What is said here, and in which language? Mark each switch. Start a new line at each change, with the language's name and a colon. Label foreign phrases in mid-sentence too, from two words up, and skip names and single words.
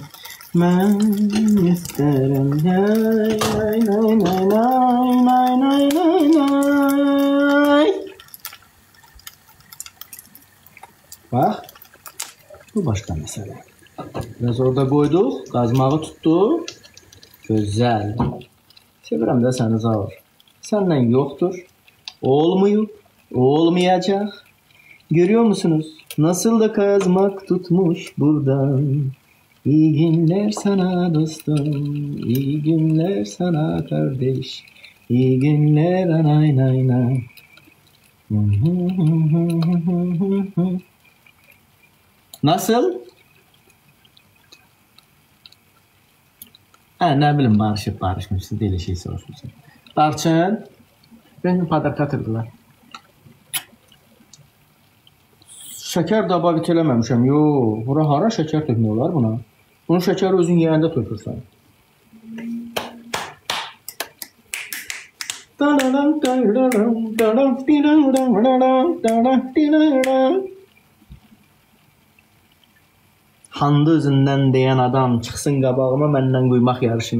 Azerbaijani: Mən istərəm. Bax, bu başqa məsələ. Biraz orada qoyduq, qazmağı tutduq. Gözəl. Sevirəm də səni Zaur. Səndən yoxdur, olmayıb, olmayacaq.
Turkish: Görüyor musunuz? Nasıl da kazmak tutmuş buradan. İyi günler sana dostum, iyi günler sana kardeş. İyi günler anay nay nay. Nasıl? Ne bileyim barışmışsın, deli şey soruşmuşsun. Darçın, beni padarkatırdılar.
Azerbaijani: Şəkər dababit eləməmişəm. Yo, bura hara şəkər tökmək olar buna? Bunun şəkəri özün yeyəndə tökürsən. Handı özündən deyən adam çıxsın qabağıma məndən quymaq yarışına.